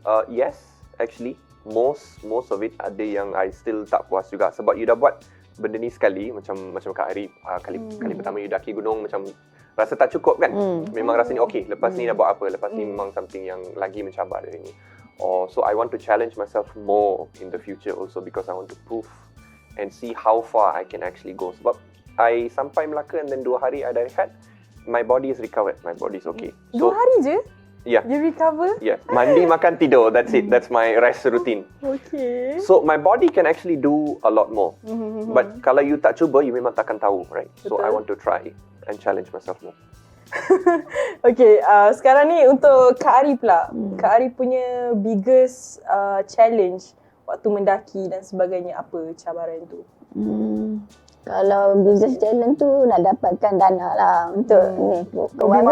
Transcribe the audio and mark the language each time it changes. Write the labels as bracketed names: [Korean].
[English] Yes, actually. Most of it [Malay] ada yang [English] I still [Malay] tak puas juga. Sebab [English] you [Malay] dah buat benda ni sekali, macam Kak Ari, kali pertama you daki gunung, macam rasa tak cukup kan? Memang rasa ni [English] okay, [Malay] lepas ni nak buat apa? Lepas ni memang [English] something [Malay] yang lagi mencabar dari ni. [English] So I want to challenge myself more in the future also, because I want to prove and see how far I can actually go. [Malay] Sebab [English] I [Malay] sampai Melaka [English] and then [Malay] 2 hari [English] I [Malay] dah rehat, [English] my body is recovered, my body is okay. [Malay] 2 hari je? [English] Yeah. You recover? Yeah, [Malay] mandi, makan, tidur, [English] that's it. That's my rest routine. Okay. So my body can actually do a lot more. But [Malay] kalau [English] you [Malay] tak cuba, you memang takkan tahu, [English] right? So [Malay] Betul. [English] I want to try and challenge myself more. [Malay] Okay, sekarang ni untuk Kak Ari pula. Kak Ari punya [English] biggest challenge [Malay] waktu mendaki dan sebagainya, apa cabaran tu? Kalau [English] business challenge [Malay] tu nak dapatkan dana lah untuk ni Lebih kewangan.